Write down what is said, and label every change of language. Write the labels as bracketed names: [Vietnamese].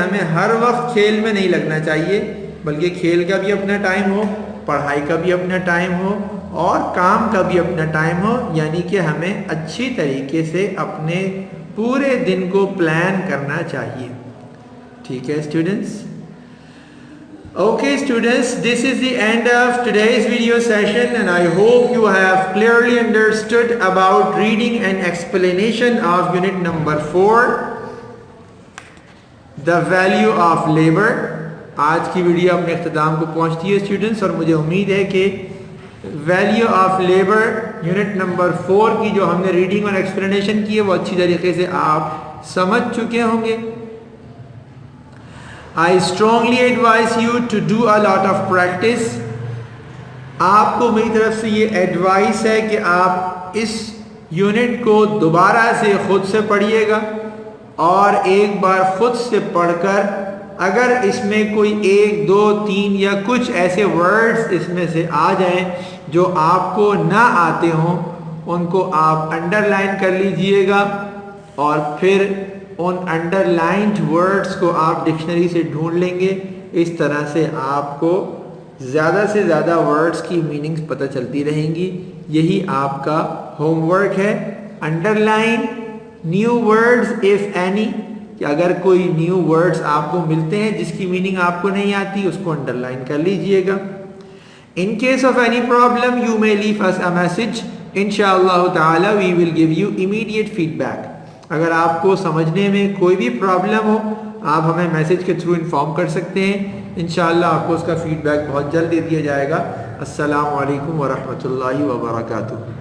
[Urdu] ہمیں ہر وقت کھیل میں نہیں لگنا چاہیے, بلکہ کھیل کا بھی اپنا ٹائم ہو, پڑھائی کا بھی اپنا ٹائم ہو, اور کام کا بھی اپنا ٹائم ہو. یعنی کہ ہمیں اچھی طریقے سے اپنے پورے دن کو پلان کرنا چاہیے. ٹھیک ہے students. [English] Okay students, this is the end of today's video session, and I hope you have clearly understood about reading and explanation of unit number 4, the value of labor. [Urdu] آج کی ویڈیو اپنے اختتام کو پہنچتی ہے اسٹوڈنٹس, اور مجھے امید ہے کہ value of labour unit number 4 کی جو ہم نے ریڈنگ اور ایکسپلینیشن کی ہے وہ اچھی طریقے سے آپ سمجھ چکے ہوں گے. [English] I strongly advise you to do a lot of practice. [Urdu] آپ کو میری طرف سے یہ ایڈوائس ہے کہ آپ اس یونٹ کو دوبارہ سے خود سے پڑھیے گا, اور ایک بار خود سے پڑھ کر اگر اس میں کوئی 1 2 3 یا کچھ ایسے ورڈز اس میں سے آ جائیں جو آپ کو نہ آتے ہوں, ان کو آپ انڈر لائن کر لیجئے گا, اور پھر ان انڈرلائنڈ ورڈز کو آپ ڈکشنری سے ڈھونڈ لیں گے. اس طرح سے آپ کو زیادہ سے زیادہ ورڈز کی میننگز پتہ چلتی رہیں گی. یہی آپ کا ہوم ورک ہے. [English] underline new words of any, [Urdu] کہ اگر کوئی نیو ورڈز آپ کو ملتے ہیں جس کی میننگ آپ کو نہیں آتی, اس کو انڈرلائن کر لیجئے گا. [English] In case of any problem, you may leave us a message. Inshallah ta'ala we will give you immediate feedback. [Urdu] اگر آپ کو سمجھنے میں کوئی بھی پرابلم ہو, آپ ہمیں میسیج کے تھرو انفارم کر سکتے ہیں. انشاءاللہ آپ کو اس کا فیڈ بیک بہت جلد دے دیا جائے گا. السلام علیکم ورحمۃ اللہ وبرکاتہ.